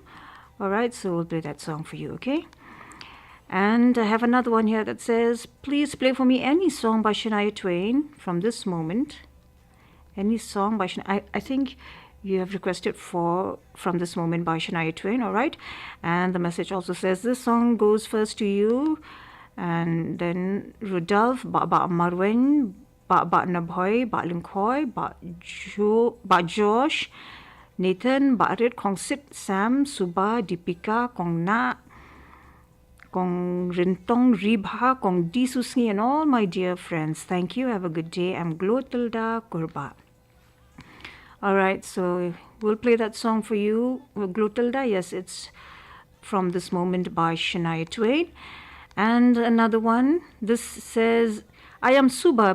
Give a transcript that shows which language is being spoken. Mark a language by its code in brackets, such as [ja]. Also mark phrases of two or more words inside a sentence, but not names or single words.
[en] All right, so we'll play that song for you, okay? And I have another one here that says, please play for me any song by Shania Twain from this moment. Any song by Shania. I think you have requested for From This Moment by Shania Twain, all right? And the message also says, this song goes first to you. And then Rudolph, Ba Marwen, Ba Nabhoy, Ba Linkhoy, Ba Josh, Nathan, Ba Red, Kong Sit, Sam, Suba, Deepika, Kong Na, Kong Rintong, Ribha, Kong Disusni, and all my dear friends. Thank you. Have a good day. I'm Glotilda Kurba. All right, so we'll play that song for you, Glotilda. Yes, it's From This Moment by Shania Twain. And another one, this says, I am Suba.